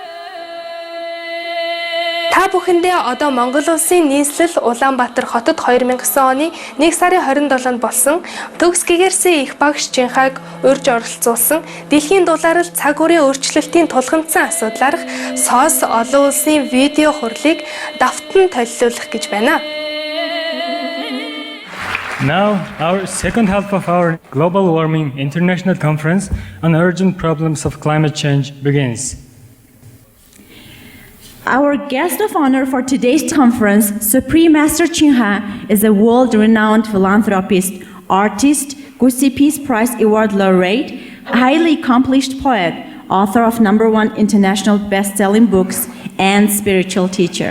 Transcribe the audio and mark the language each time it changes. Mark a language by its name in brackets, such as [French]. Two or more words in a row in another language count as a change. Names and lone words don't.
[Mongolian] Та бүхэндээ одоо Монгол улсын нийслэл Улаанбаатар хотод 2009 оны 1 сарын 27-нд болсон төгсгийгэрсэн их багш Чинхайг урьж оролцуулсан дэлхийн дулаарл цаг үрийн өөрчлөлтийн тулгамдсан асуудлаарх Сос олон улсын видео хурлыг давтан толилуулах гэж байна. [English] Now, our second half of our Global Warming International Conference on Urgent Problems of Climate Change begins. Our guest of honor for today's conference, Supreme Master Чинхай, is a world-renowned philanthropist, artist, Gusi Peace Prize Award laureate, highly accomplished poet, author of #1 international best-selling books, and spiritual teacher.